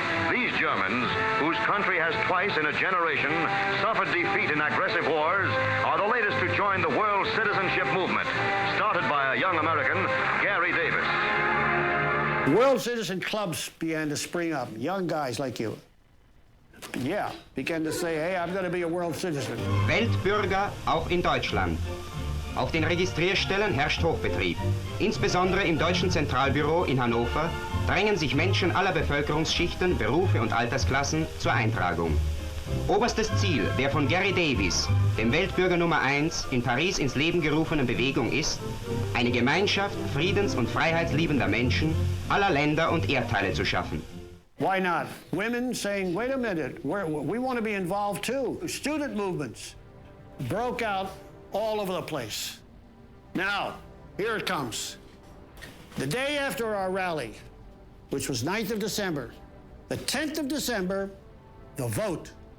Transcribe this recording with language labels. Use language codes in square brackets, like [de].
[en] These Germans, whose country has twice in a generation suffered defeat in aggressive wars, are the latest to join the world citizenship movement, started by a young American, Garry Davis. World citizen clubs began to spring up, young guys like you. Yeah, began to say, hey, I'm going to be a world citizen. [de] Weltbürger auch in Deutschland. Auf den Registrierstellen herrscht Hochbetrieb. Insbesondere im Deutschen Zentralbüro in Hannover drängen sich Menschen aller Bevölkerungsschichten, Berufe und Altersklassen zur Eintragung. Oberstes Ziel der von Garry Davis, dem Weltbürger Nummer 1, in Paris ins Leben gerufenen Bewegung ist, eine Gemeinschaft friedens- und freiheitsliebender Menschen aller Länder und Erdteile zu schaffen. [en] Why not? Women saying, wait a minute, we want to be involved too. Student movements broke out all over the place. Now, here it comes. The day after our rally, which was 9th of December, the 10th of December, the vote.